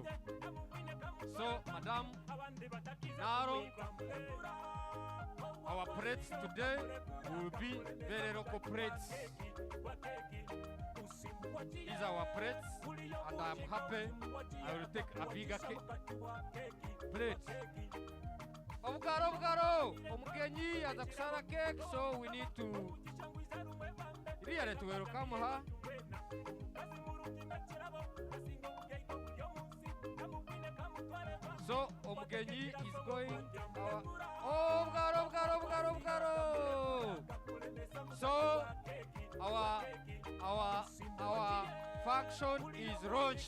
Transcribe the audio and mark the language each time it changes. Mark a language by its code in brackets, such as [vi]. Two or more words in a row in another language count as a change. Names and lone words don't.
[en] So, Madam Narong, our plates today will be very local plates. These are our plates, and I am happy I will take a bigger plate. [ttj] Obugaro, omugenyi aza kusara cake, [en] so we need to really to welcome her. So omugenyi is going Obugaro. So our faction is launched.